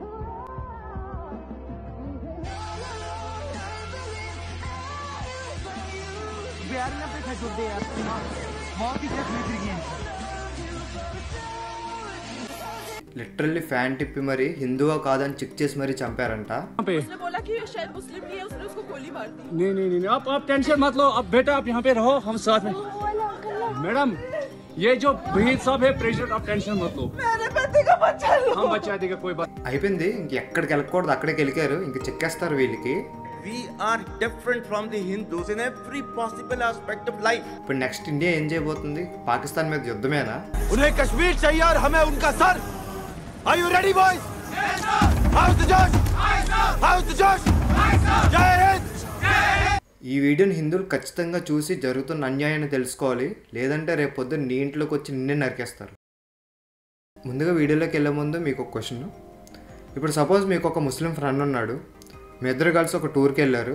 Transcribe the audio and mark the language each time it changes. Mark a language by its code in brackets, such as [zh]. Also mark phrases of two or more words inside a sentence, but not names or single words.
[te] లిటరల్లీ ఫ్యాన్ టిప్పి మరి హిందువా కాదని చెక్ చేసి మరి చంపారంట. [hi] नहीं आप टेंशन मत लो. अब बेटा आप यहाँ पे रहो, हम साथ में. मैडम ये जो भीड़ साहब है प्रेसिडेंट, आप टेंशन मत लो. हम बचा देगा कोई बात. [te] అయిపోయింది. ఇంకెక్కడికి వెళ్ళకూడదు, అక్కడికి వెళ్ళారు. ఇంక చెక్కేస్తారు వీళ్ళకి. [en] We are different from the Hindus in every possible aspect of life. [te] ఇప్పుడు నెక్స్ట్ ఇండియా ఏం చేయబోతుంది? పాకిస్తాన్ మీద యుద్ధమేనా? [hi] उन्हें कश्मीर चाहिए और हमें उनका सर. [en] Are you ready boys? Yes sir. How's the Josh? Yes sir. How's the Josh? Yes sir. [hi] जय हिंद. [te] ఈ వీడియోని హిందువులు ఖచ్చితంగా చూసి జరుగుతున్న అన్యాయాన్ని తెలుసుకోవాలి, లేదంటే రేపు పొద్దున్న నీ ఇంట్లోకి వచ్చి నిన్నే నరికేస్తారు. ముందుగా వీడియోలోకి వెళ్ళే ముందు మీకు ఒక క్వశ్చన్. ఇప్పుడు సపోజ్ మీకు ఒక ముస్లిం ఫ్రెండ్ ఉన్నాడు, మీ ఇద్దరు కలిసి ఒక టూర్కి వెళ్ళారు.